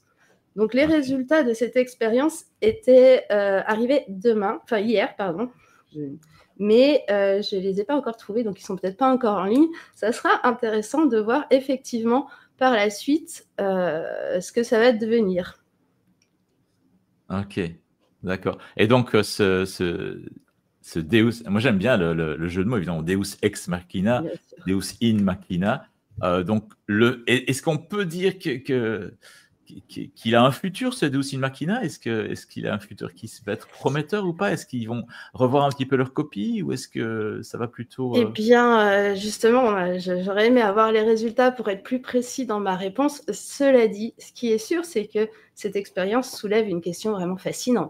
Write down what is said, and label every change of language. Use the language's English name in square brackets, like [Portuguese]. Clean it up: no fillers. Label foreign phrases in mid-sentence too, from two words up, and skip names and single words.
[French] Donc les résultats de cette expérience étaient arrivés hier, mais je ne les ai pas encore trouvés, donc ils ne sont peut-être pas encore en ligne. Ça sera intéressant de voir effectivement par la suite ce que ça va devenir. Ok, d'accord. Et donc, ce Deus, moi j'aime bien le jeu de mots, évidemment, [Latin] Deus ex machina, Deus in machina. [French] Donc, est-ce qu'on peut dire qu'il a un futur, ce [Latin] Deus in machina? [French] Est-ce qu'il a un futur qui va être prometteur ou pas? Est-ce qu'ils vont revoir un petit peu leur copie ou est-ce que ça va plutôt… Eh bien, justement, j'aurais aimé avoir les résultats pour être plus précis dans ma réponse. Cela dit, ce qui est sûr, c'est que cette expérience soulève une question vraiment fascinante.